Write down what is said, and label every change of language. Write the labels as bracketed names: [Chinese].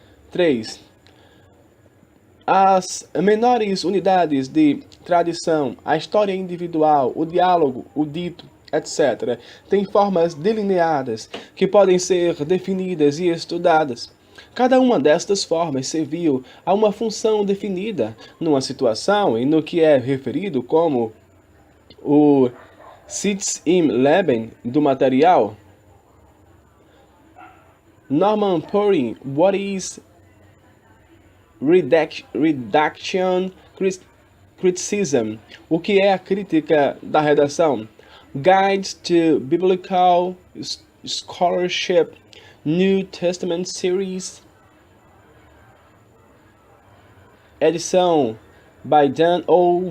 [Portuguese] 3. As menores unidades de tradição, a história individual, o diálogo, o dito, etc., têm formas delineadas que podem ser definidas e estudadas. Cada uma destas formas serviu a uma função definida numa situação e no que é referido como o [German] Sitz im Leben [Portuguese] do material. [English] Norman Poring, What is Redaction Criticism? [Portuguese] O que é a crítica da redação? [English] Guides to Biblical Scholarship, New Testament Series, edição by Dan O.